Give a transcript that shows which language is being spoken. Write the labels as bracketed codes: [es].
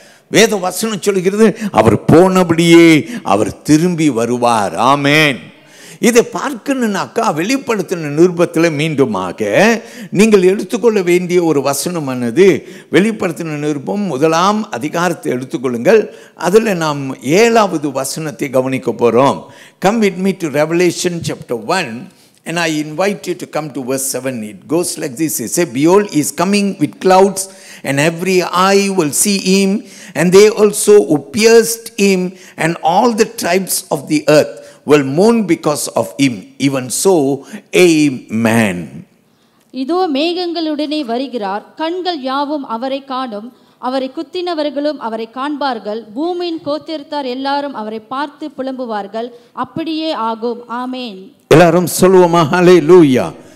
[ta] வேத வசனம் சொல்கிறது அவர் போனபடியே அவர் திரும்பி வருவார். ஆமென். இதை பார்க்கணுன்னாக்கா வெளிப்படுத்தின நிருபத்தில் மீண்டுமாக நீங்கள் எடுத்துக்கொள்ள வேண்டிய ஒரு வசனமானது வெளிப்படுத்தின நிருபம் 1ஆம் அதிகாரத்தை எடுத்துக்கொள்ளுங்கள். அதில் நாம் 7வது வசனத்தை கவனிக்க போகிறோம். [en] Come with me to Revelation chapter 1. And I invite you to come to verse 7. It goes like this. It says, Behold, he is coming with clouds, and every eye will see him, and they also who pierced him, and all the tribes of the earth will mourn because of him. Even so, amen. [ta] இதோ மேகங்களுடனே வருகிறார், கண்கள் யாவும் அவரை காணும், அவரை குத்தினவர்களும் அவரை காண்பார்கள், பூமியின் கோத்திரத்தார் எல்லாரும் அவரை பார்த்து புலம்புவார்கள். அப்படியே ஆகும். ஆமென். எல்லாரும் சொல்லுவோமா? ஹல்லேலூயா.